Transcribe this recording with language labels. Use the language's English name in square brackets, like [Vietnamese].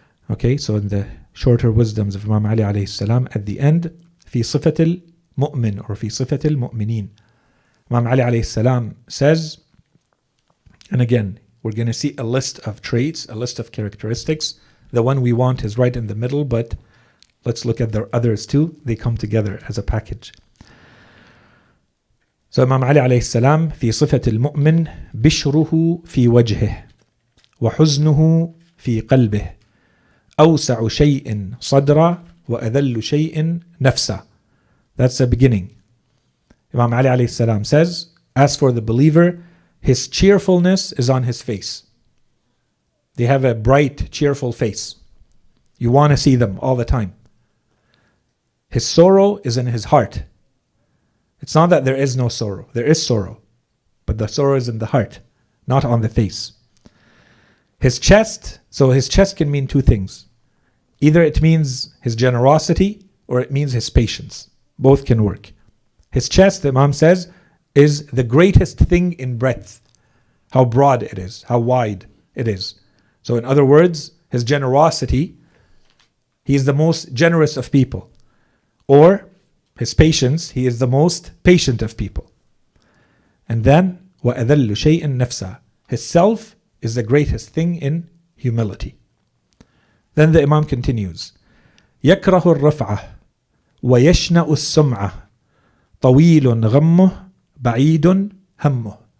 [English] Okay, so in the shorter wisdoms of Imam Ali alayhi salam, at the end, [Arabic] في صفة المؤمن [English] or [Arabic] في صفة المؤمنين. [English] Imam Ali alayhi salam says, and again, we're going to see a list of traits, a list of characteristics. The one we want is right in the middle, but let's look at the others too. They come together as a package. [Arabic] So Imam Ali alayhi salam, في صفة المؤمن بشره في وجهه وحزنه في قلبه أوسع شيء صدرا وأذل شيء نفسا. That's the beginning. [English] Imam Ali alayhi salam says, as for the believer, his cheerfulness is on his face. They have a bright, cheerful face. You want to see them all the time. His sorrow is in his heart. It's not that there is no sorrow. There is sorrow. But the sorrow is in the heart, not on the face. His chest, so his chest can mean two things. Either it means his generosity or it means his patience. Both can work. His chest, the Imam says, is the greatest thing in breadth. How broad it is, how wide it is. So in other words, his generosity, he is the most generous of people. Or his patience, he is the most patient of people. [Arabic] And then, وَأَذَلُّ شَيْءٍ نَفْسًا. [English] His self is the greatest thing in humility. Then the Imam continues, [Arabic] يَكْرَهُ الرَّفْعَةِ وَيَشْنَأُ السُّمْعَةِ طَوِيلٌ غَمُّهُ بَعِيدٌ هَمُّهُ.